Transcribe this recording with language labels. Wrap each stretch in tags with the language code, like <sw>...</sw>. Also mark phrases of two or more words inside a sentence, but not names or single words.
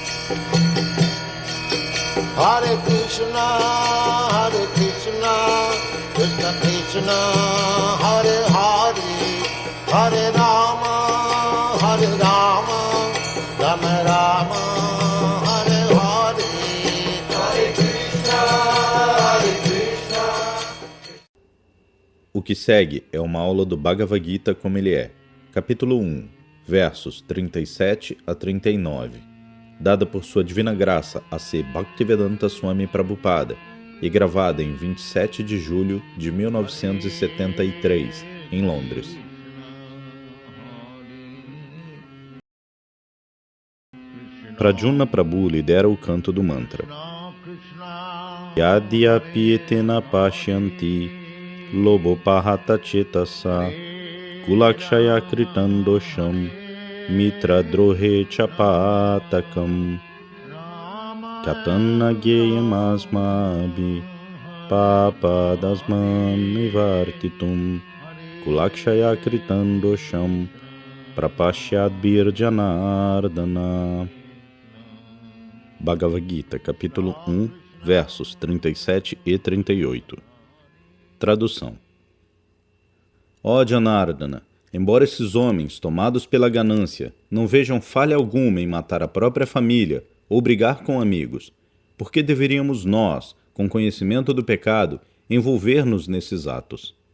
<sa>Hare Krishna, Krishna Krishna, Hare Hare, Hare Rama, Rama Rama, Hare Hare, Hare Krishna, Hare Krishna.</sa> <pt>O que segue é uma aula do Bhagavad Gita como ele é, capítulo 1, versos 37 a 39, dada por sua divina graça a C. Bhaktivedanta Swami Prabhupada e gravada em 27 de julho de 1973, em Londres. Pradyumna Prabhu lidera o canto do mantra.</pt> <sa>Yadyapi etena pashyanti lobopahata chetasa kulakshaya kritandosham mitra drohe chapatakam katanna geyam asmabi papadasman nivartitum kulakshaya kritandosham prapashyad birjanardana.</sa> <pt>Bhagavad Gita, capítulo 1, versos 37 e 38. Tradução. Ó Janardana, embora esses homens, tomados pela ganância, não vejam falha alguma em matar a própria família ou brigar com amigos, por que deveríamos nós, com conhecimento do pecado, envolver-nos nesses atos?</pt>